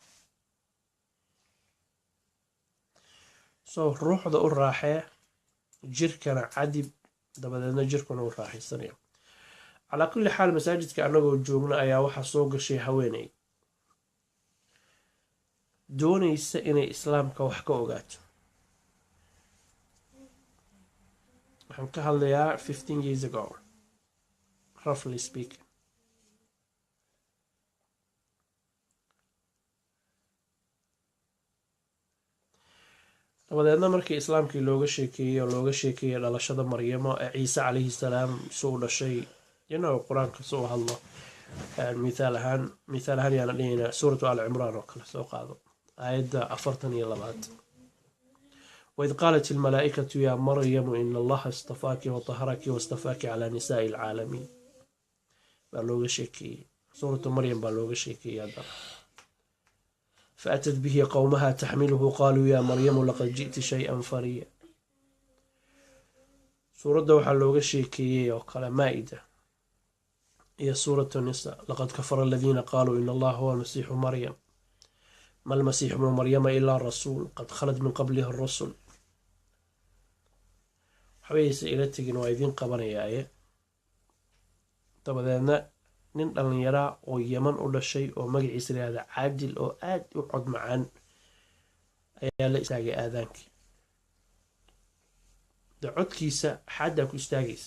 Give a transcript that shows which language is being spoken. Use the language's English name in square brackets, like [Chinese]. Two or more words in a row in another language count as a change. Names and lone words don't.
[Somali] ruuxda u raaxee, jirkana cadib, dabadeedna jirkuna u raaxaysanaya. [Arabic] على كل حال [Somali] masaajidka annagoo joogna ayaa waxaa soo gashay haweeney doonaysa inay islaamka wax ka ogaato. [English] waxaan ka hadlayaa 15 years ago, roughly speaking. [Somali] dabadeedna markii islaamkii looga sheekeeyey dhalashada maryamo ee ciise [Arabic] عليه السلام [Somali] suu dhashay, qur-aanka suu hadlo. mithaal ahaan yaana dhihaynaa suuratu al cimraan oo kale soo qaado aayadda 42. [Arabic] وإذ قالت الملائكة يا مريم إن الله اصطفاك وطهرك واصطفاك على نساء العالمين [Somali] baa looga sheekeeyey. suuratu maryam baa looga sheekeeyey haddana. [Arabic] فأتت به قومها تحمله قالوا يا مريم لقد جئت شيئا فريا. [Somali] سورة waxaa looga sheekeeyey oo kale Maa'ida iyo suuratu Nisaa. [Arabic] لقد كفر الذين قالوا إن الله هو المسيح مريم ما المسيح ابن مريم إلا رسول قد خلت من قبله الرسل. [Somali] waxbayse ila tegin waa idin qabanayaaye. dabadeedna nin dhallinyaraa oo Yaman u dhashay oo magaciisa la yidhaahdo Caadil oo aad u cod macaan ayaa la istaagay aadaankii. codkiisa xaddaa ku istaagaysa.